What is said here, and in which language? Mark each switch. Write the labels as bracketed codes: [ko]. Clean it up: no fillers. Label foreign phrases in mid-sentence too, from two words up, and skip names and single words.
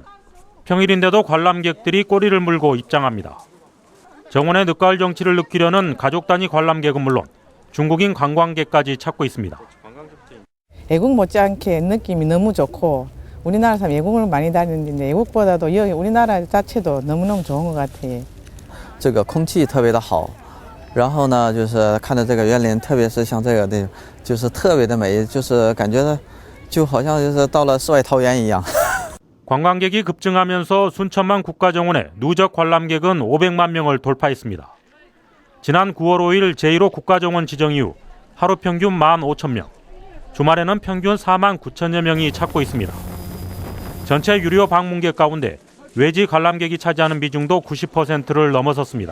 [ko] 평일인데도 관람객들이 꼬리를 물고 입장합니다. 정원의 늦가을 정취를 느끼려는 가족 단위 관람객은 물론 중국인 관광객까지 찾고 있습니다. 외국 못지않게 느낌이 너무 좋고 우리나라 사람 외국을 많이 다니는데 외국보다도 여기 우리나라 자체도 너무너무 좋은 것 같아요. [zh] 这个空气特别的好，然后呢，就是看着这个园林，特别是像这个的，就是特别的美，就是感觉就好像就是到了世外桃源一样。 [ko] 관광객이 급증하면서 순천만 국가정원의 누적 관람객은 500만 명을 돌파했습니다. 지난 9월 5일 제1호 국가정원 지정 이후 하루 평균 15,000명, 주말에는 평균 49,000여 명이 찾고 있습니다. 전체 유료 방문객 가운데 외지 관람객이 차지하는 비중도 90%를 넘어섰습니다.